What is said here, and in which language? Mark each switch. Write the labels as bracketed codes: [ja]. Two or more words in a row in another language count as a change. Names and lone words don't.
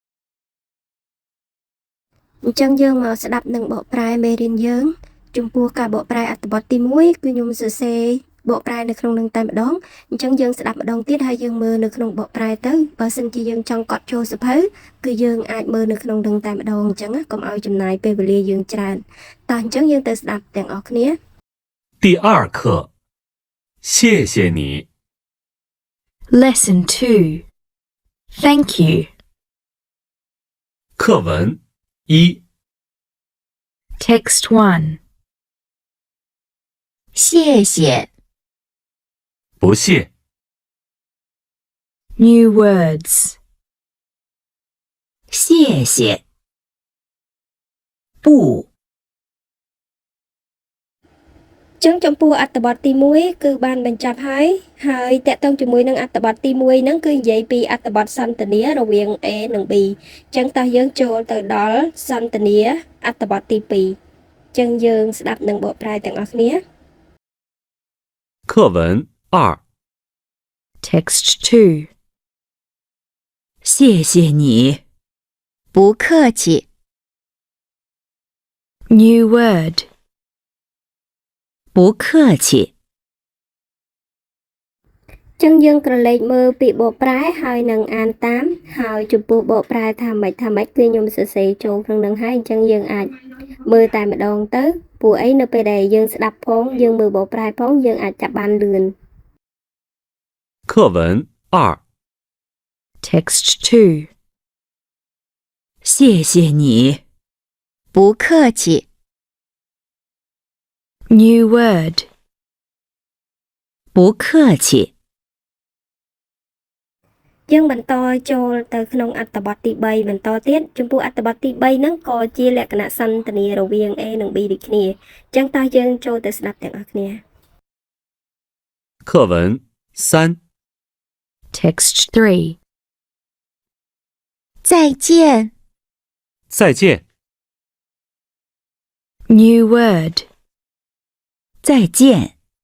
[km] អញ្ចឹងយើងមកស្ដាប់នឹងបកប្រែមេរៀនយើងចំពោះការបកប្រែអត្ថបទទី1គឺខ្ញុំសរសេរបកប្រែនៅក្នុងនឹងតែម្ដងអញ្ចឹងយើងស្ដាប់ម្ដងទៀតហើយយើងមើលនៅក្នុងបកប្រែទៅបើសិនជាយើងចង់កត់ចូលសភៅគឺយើងអាចមើលនៅក្នុងនឹងតែម្ដងអញ្ចឹងកុំឲ្យចំណាយពេលវេលាយើងច្រើនតោះអញ្ចឹងយើងទៅស្ដាប់ទាំងអស់គ្នា [zh] 第二课，谢谢你。 [en] Lesson 2. Thank you. [zh] 课文一， [en] Text 1. [zh] 谢谢，不谢， [en] New words. [zh] 谢谢，不， [km] អញ្ចឹងចំពោះអត្ថបទទី1គឺបានបញ្ចប់ហើយតកតងជាមួយនឹងអត្ថបទទី1ហ្នឹងគឺនិយាយពីអត្ថបទសន្ទនារវាង A និង B អញ្ចឹងតោះយើងចូលទៅដល់សន្ទនាអត្ថបទទី2អញ្ចឹងយើងស្ដាប់នឹងបកប្រែទាំងអស់គ្នា [zh] 课文二， [en] Text 2. [zh] 谢谢你，不客气， [en] New word. [zh] 不客气， [km] អញ្ចឹងយើងក្រឡេកមើលពាក្យបកប្រែហើយនឹងអានតាមហើយចំពោះបកប្រែថាម៉េចគឺខ្ញុំសរសេរចូលក្នុងនឹងហើយអញ្ចឹងយើងអាចមើលតែម្ដងទៅព្រោះអីនៅពេលដែលយើងស្ដាប់ផងយើងមើលបកប្រែផងយើងអាចចាប់បានលឿន [zh] 课文二， [en] Text 2. [zh] 谢谢你，不客气， [en] New word. [zh] 不客气， [km] យើងបន្តចូលទៅក្នុងអត្ថបទទី3បន្តទៀតចំពោះអត្ថបទទី3ហ្នឹងក៏ជាលក្ខណៈសន្ទនារវាង A និង B ដូចគ្នាអញ្ចឹងតើយើងចូលទៅស្ដាប់ទាំងអស់គ្នា [zh] 课文三， [en] Text 3. [zh] 再见，再见， [en] New word. [zh] 再见，